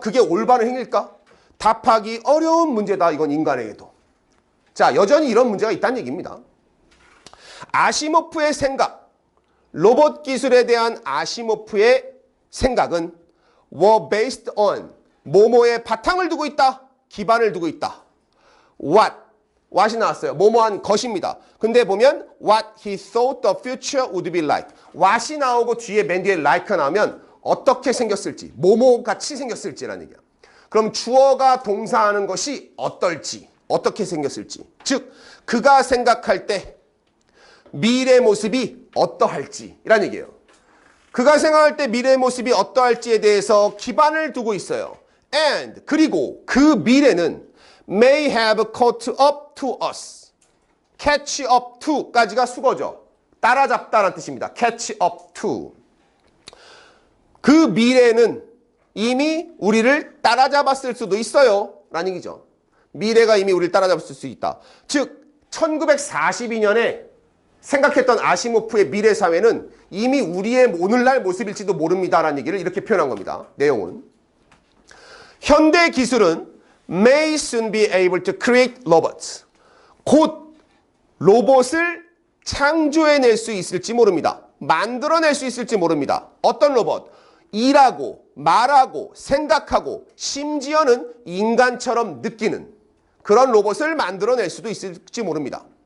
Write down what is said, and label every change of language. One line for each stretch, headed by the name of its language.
Korean: 그게 올바른 행위일까? 답하기 어려운 문제다. 이건 인간에게도. 자, 여전히 이런 문제가 있다는 얘기입니다. 아시모프의 생각, 로봇 기술에 대한 아시모프의 생각은
English: were based on
Korean: 뭐뭐의 바탕을 두고 있다. 기반을 두고 있다. what이 나왔어요. 뭐뭐한 것입니다. 근데 보면
English: what he thought the future would be like.
Korean: what이 나오고 뒤에 맨 뒤에 like가 나오면 어떻게 생겼을지, 뭐뭐같이 생겼을지라는 얘기야. 그럼 주어가 동사하는 것이 어떨지, 어떻게 생겼을지. 즉, 그가 생각할 때 미래 모습이 어떠할지라는 얘기예요. 그가 생각할 때 미래의 모습이 어떠할지에 대해서 기반을 두고 있어요.
English: And
Korean: 그리고 그 미래는
English: may have caught up to us. catch up to
Korean: 까지가 수거죠. 따라잡다라는 뜻입니다.
English: catch up to.
Korean: 그 미래는 이미 우리를 따라잡았을 수도 있어요. 라는 얘기죠. 미래가 이미 우리를 따라잡았을 수 있다. 즉 1942년에 생각했던 아시모프의 미래 사회는 이미 우리의 오늘날 모습일지도 모릅니다라는 얘기를 이렇게 표현한 겁니다. 내용은. 현대 기술은
English: may soon be able to create robots.
Korean: 곧 로봇을 창조해낼 수 있을지 모릅니다. 만들어낼 수 있을지 모릅니다. 어떤 로봇? 일하고 말하고 생각하고 심지어는 인간처럼 느끼는 그런 로봇을 만들어낼 수도 있을지 모릅니다.